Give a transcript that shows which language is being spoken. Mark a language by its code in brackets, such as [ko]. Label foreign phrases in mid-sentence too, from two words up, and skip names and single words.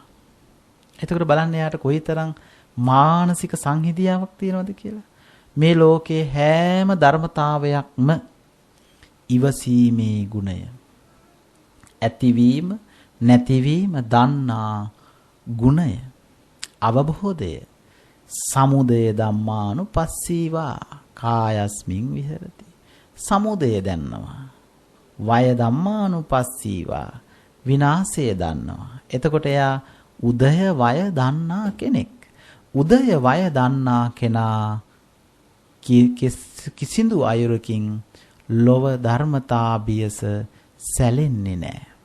[si] එතකොට බලන්න යාට කොයිතරම් මානසික සංහිඳියාවක් තියෙනවද කියලා. මේ ලෝකේ හැම ධර්මතාවයක්ම ඉවසීමේ ගුණය. ඇතිවීම නැතිවීම දන්නා ගුණය. අවබෝධය. [pi] සමුදය ධම්මානුපස්සීවා කායස්මින් විහෙරති. [si] සමුදය දන්නවා. [pi] වය ධම්මානුපස්සීවා [si] විනාශය දන්නවා. එතකොට එයා උදය වය දන්නා කෙනෙක්. උදය වය දන්නා කෙනා කිසිදු අයුරකින් ලොව ධර්මතාභියස සැලෙන්නේ නැහැ.